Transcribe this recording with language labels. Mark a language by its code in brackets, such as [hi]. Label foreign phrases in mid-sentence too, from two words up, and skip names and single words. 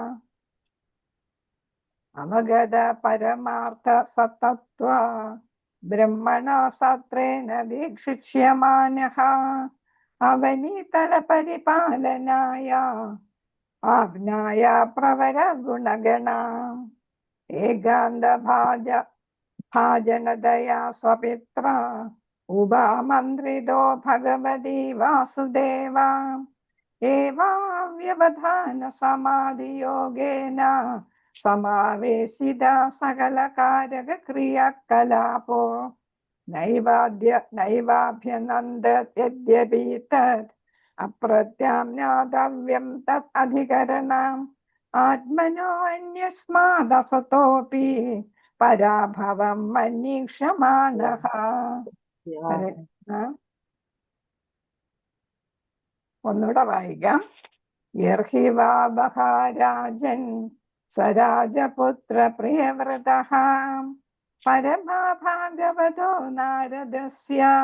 [sa] അവഗത പരമാർത്ഥ സതത്വ ബ്രഹ്മണ സത്രേണ ദീക്ഷിക്ഷ്യമാനഃ അവനീതല പരിപാലനായ ആജ്ഞായ പ്രവര ഗുണഗണ ഏകാന്ത ഭാജനതയാ സ്വപിത്ര ഉപാമന്ത്രിതോ ഭഗവതി വാസുദേവ ഏവാവ്യവധാന സമാധിയോഗേന समावेशिता सकलकारक क्रियाकलापो नैवाभ्यनन्दत् यद्यपि तत् अप्रत्याम्नातव्यं तत् अधिकरणम् आत्मनो अन्यस्मादसतोऽपि पराभवं मनीषमानः. [ml] ഒന്നുകൂടെ വായിക്കാം. [sa] യർഹിവാവഹാരാജൻ സരാജപുത്ര പ്രിയവ്രതഃ പരമഭാഗവതോ നാരദസ്യ